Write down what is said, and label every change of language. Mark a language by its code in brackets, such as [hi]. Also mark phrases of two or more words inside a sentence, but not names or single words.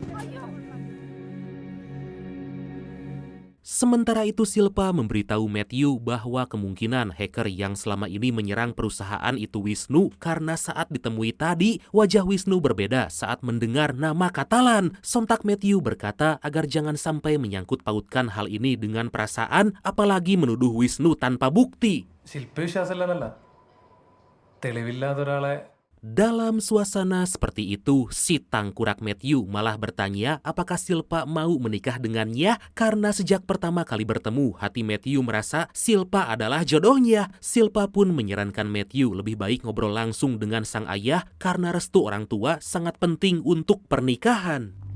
[id] Sementara itu Silpa memberitahu Matthew bahwa kemungkinan hacker yang selama ini menyerang perusahaan itu Wisnu karena saat ditemui tadi wajah Wisnu berbeda saat mendengar nama katalan. Sontak Matthew berkata agar jangan sampai menyangkut pautkan hal ini dengan perasaan apalagi menuduh Wisnu tanpa bukti. [ml] ശില്പവിശ്വാസമില്ലാന്നല്ല തെളിവില്ലാത്ത ഒരാളെ. [id] Dalam suasana seperti itu, si tangkurak Matthew malah bertanya apakah Silpa mau menikah dengannya karena sejak pertama kali bertemu, hati Matthew merasa Silpa adalah jodohnya. Silpa pun menyarankan Matthew lebih baik ngobrol langsung dengan sang ayah karena restu orang tua sangat penting untuk pernikahan.